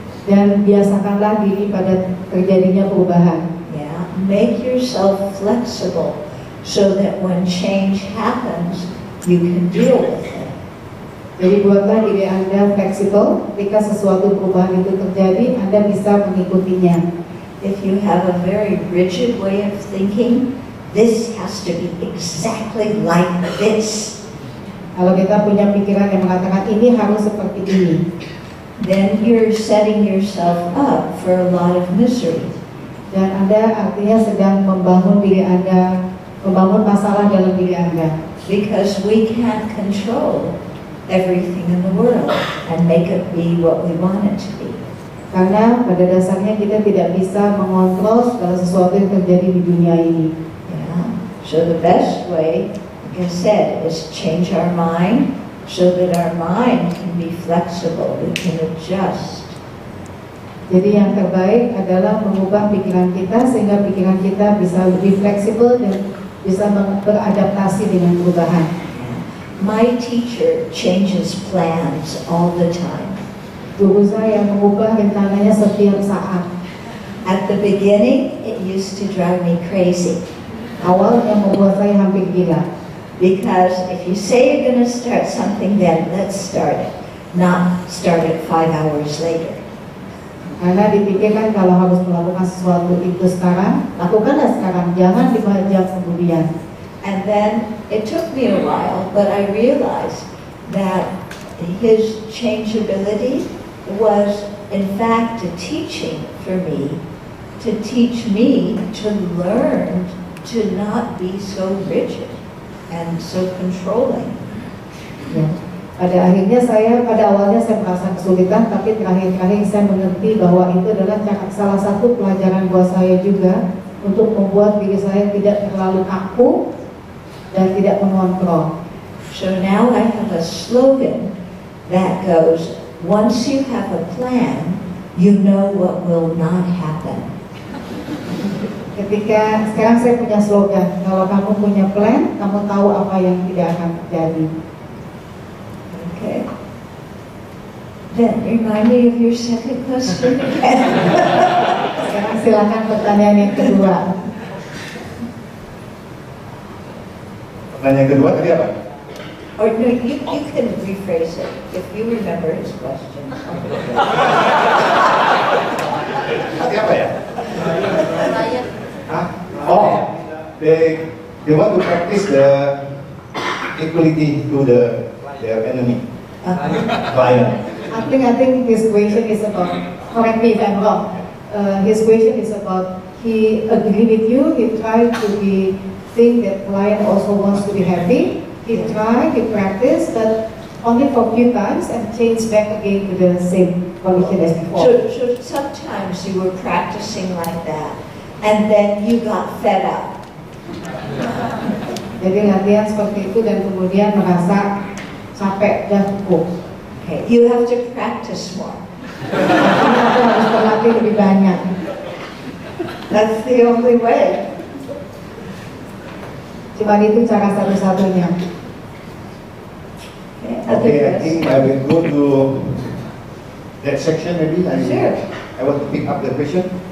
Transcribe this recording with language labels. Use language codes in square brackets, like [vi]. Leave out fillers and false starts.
[id] Dan biasakanlah diri pada terjadinya perubahan. [en] Yeah, make yourself flexible so that when change happens, you can deal with it. [id] Jadi buatlah diri Anda fleksibel, ketika sesuatu perubahan itu terjadi, Anda bisa mengikutinya. [en] If you have a very rigid way of thinking, this has to be exactly like this. [id] Kalau kita punya pikiran yang mengatakan ini harus seperti ini, [en] then you're setting yourself up for a lot of misery. [id] dan Anda artinya sedang membangun diri Anda, membangun masalah dalam diri Anda. [en] Because we can't control everything in the world and make it be what we want it to be. [id] Karena pada dasarnya kita tidak bisa mengontrol segala sesuatu yang terjadi di dunia ini. [en] Yeah. So the best way, like I said, is change our mind so that our mind can be flexible, we can adjust. [id] Jadi yang terbaik adalah mengubah pikiran kita sehingga pikiran kita bisa lebih fleksibel dan bisa beradaptasi dengan perubahan. [en] My teacher changes plans all the time. [id] Guru saya mengubah rencananya setiap saat. [en] At the beginning, it used to drive me crazy. [id] Awalnya membuat saya hampir gila. [en] Because if you say you're going to start something, then let's start it, not start it 5 hours later. [id] Karena dipikirkan kalau harus melakukan sesuatu itu sekarang, lakukanlah sekarang, jangan 5 jam kemudian. [en] And then it took me a while, but I realized that his changeability was in fact a teaching for me, to teach me to learn to not be so rigid and so controlling. [id] Ya. Pada awalnya saya merasa kesulitan, tapi terakhir-terakhir saya mengerti bahwa itu adalah salah satu pelajaran buat saya juga untuk membuat diri saya tidak terlalu kaku dan tidak mengontrol. [en] So now I have a slogan that goes, once you have a plan, you know what will not happen. [id] Sekarang saya punya slogan, kalau kamu punya plan, kamu tahu apa yang tidak akan terjadi. [en] Okay. Then remind me of your second question again. [id] Sekarang silakan pertanyaan yang kedua. Pertanyaan kedua tadi apa? [en] Or no, you can rephrase it if you remember his question. [id] Tadi apa ya? Hah? [en] Oh, they want to practice the equality to their enemy, client. I think his question is about, correct me if I'm wrong, his question is about, he agree with you, he tried to be think that client also wants to be happy. He try, he practice, but only for a few times and change back again to the same condition as before. So sometimes you were practicing like that, and then you got fed up. [id] Jadi latihan seperti itu dan kemudian merasa capek dan cukup. [en] Okay, you have to practice more. [id] Artinya aku harus berlatih lebih banyak. [en] That's the only way. [id] Cuma itu cara satu-satunya. [en] Okay, I think I will go to that section maybe. Sure. I want to pick up the question.